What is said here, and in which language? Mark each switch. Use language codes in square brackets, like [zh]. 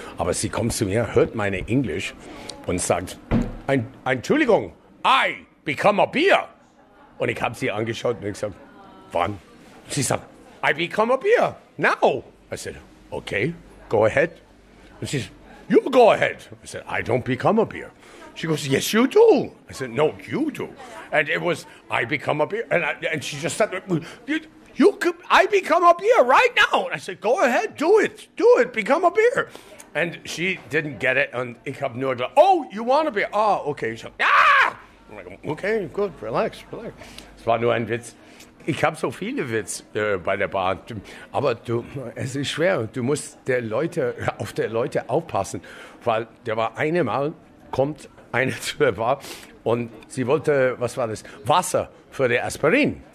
[de] Aber sie kommt zu mir, hört meine Englisch und sagt, Entschuldigung, [en] I become a beer. [de] Und ich habe sie angeschaut und gesagt, wann? Sie sagt, [en] I become a beer, now. I said, okay, go ahead. [de] Und sie sagt, [en] you go ahead. I said, I don't become a beer. She goes, yes, you do. I said, no, you do. And it was, I become a beer. And she just said, I become a beer right now. And I said, go ahead, do it. Do it, become a beer. And she didn't get it. And [de] ich habe nur gesagt, [en] oh, you want a beer? Oh, okay. So, ah! I'm like, okay, good, relax. [de] Es war nur ein Witz. Ich habe so viele Witz bei der Bar. Aber es ist schwer. Du musst auf die Leute aufpassen. Weil der war einmal, kommt eine zu der Bar und sie wollte, was war das, Wasser für die Aspirin.